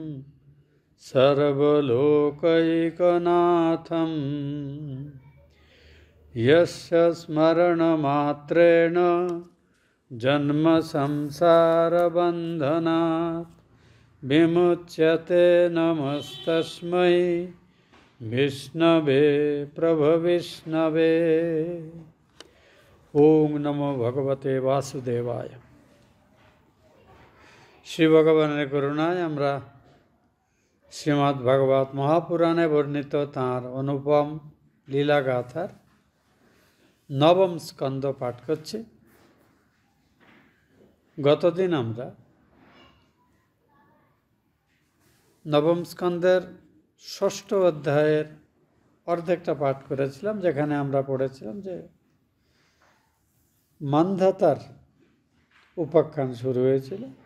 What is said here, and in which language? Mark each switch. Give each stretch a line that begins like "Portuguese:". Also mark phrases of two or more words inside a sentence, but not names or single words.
Sanskrit: सर्वलोकैकनाथं यस्य स्मरणमात्रेण जन्मसंसारबन्धनात् विमुच्यते। नमस्तस्मै विष्णवे प्रभविष्णवे। ओम नमो भगवते वासुदेवाय।
Bangla: श्री भगवाনের করুণায় আমরা শ্রীমদ্ ভাগবত মহাপুরাণে বর্ণিত তাঁর অনুপম লীলাগাথার নবম স্কন্ধ পাঠ করছি। গতদিন আমরা নবম স্কন্ধের ষষ্ঠ অধ্যায়ের অর্ধেকটা পাঠ করেছিলাম, যেখানে আমরা পড়েছিলাম যে মান্ধাতার উপাখ্যান শুরু হয়েছিল।